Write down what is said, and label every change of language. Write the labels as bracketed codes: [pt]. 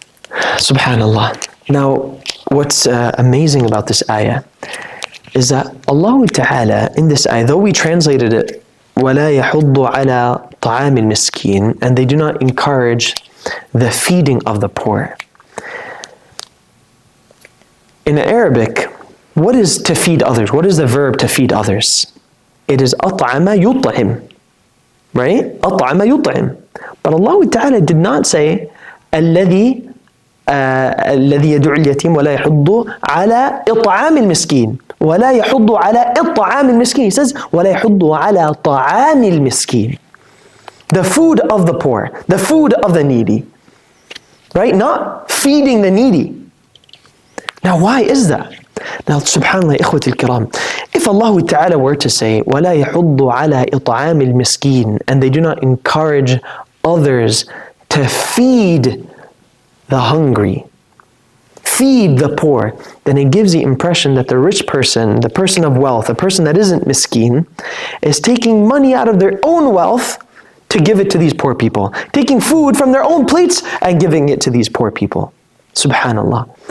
[en] SubhanAllah. Now, what's amazing about this ayah is that Allah Ta'ala in this ayah, though we translated it [ar] وَلَا يَحُضُّ عَلَى طَعَامِ الْمِسْكِينِ, [en] and they do not encourage the feeding of the poor. In Arabic, what is to feed others? What is the verb to feed others? It is أَطْعَمَ يُطْعِمْ, right? أَطْعَمَ يُطْعِمْ. But Allah Ta'ala did not say, [ar] الذي يدعو اليتيم ولا يحض على إطعام المسكين ولا يحض على إطعام المسكين. [en] He says [ar] ولا يحض على طعام المسكين. [en] The food of the poor, the food of the needy. Right? Not feeding the needy. Now why is that? Now subhanallah, ikhwati al-kiram, if Allah Ta'ala were to say [ar] ولا يحض على إطعام المسكين, [en] and they do not encourage others to feed the hungry, feed the poor, then it gives the impression that the rich person, the person of wealth, the person that isn't miskeen, is taking money out of their own wealth to give it to these poor people, taking food from their own plates and giving it to these poor people. Subhanallah.